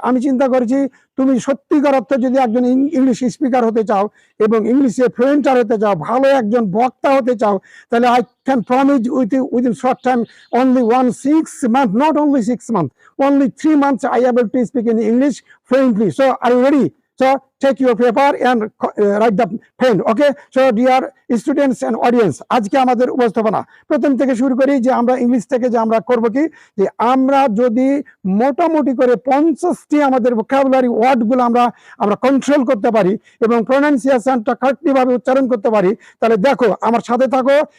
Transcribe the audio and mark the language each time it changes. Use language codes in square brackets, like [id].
[bn] আমি চিন্তা করেছি, তুমি সত্যিকার অর্থে যদি একজন ইংলিশ স্পিকার হতে চাও এবং ইংলিশে ফ্লুয়েন্টার হতে চাও, ভালো একজন বক্তা হতে চাও, তাহলে [en] I can promise within short time, only 6 months, not only 6 months, only 3 months I able to speak in English fluently. So are you ready? So take your paper and write the pen. Okay, so dear students and audience, [bn] আজকে আমাদের উপস্থাপনা প্রথম থেকে শুরু করি যে আমরা English থেকে যে আমরা করব কি, যে আমরা যদি মোটামুটি করে 50টি আমাদের ভোকাবুলারি ওয়ার্ডগুলো আমরা কন্ট্রোল করতে পারি এবং প্রনাউন্সিয়েশনটা কারেক্টলি ভাবে উচ্চারণ করতে পারি, তাহলে দেখো আমার সাথে থাকো।